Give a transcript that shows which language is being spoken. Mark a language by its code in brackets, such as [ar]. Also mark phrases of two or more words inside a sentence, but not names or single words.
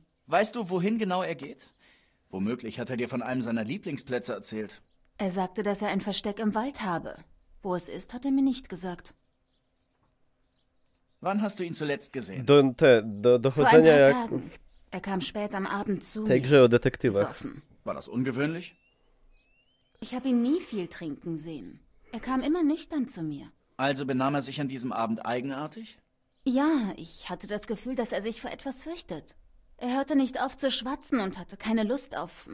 [de] Weißt du, wohin genau er geht? Womöglich hat er dir von einem seiner Lieblingsplätze erzählt. Er sagte, dass er ein Versteck im Wald habe. Wo es ist, hat er mir nicht gesagt. Wann hast du ihn zuletzt gesehen? [pl] Do [de] Vor ein [pl] dochodzenia [de] paar [pl] jak [de] Tagen. Er kam spät am Abend zu [pl] w tej [de] mir. [pl] grze o detektywach. [de] Besoffen. War das ungewöhnlich? Ich habe ihn nie viel trinken sehen. Er kam immer nüchtern zu mir. Also benahm er sich an diesem Abend eigenartig? Ja, ich hatte das Gefühl, dass er sich vor etwas fürchtet. Er hörte nicht auf zu schwatzen und hatte keine Lust auf...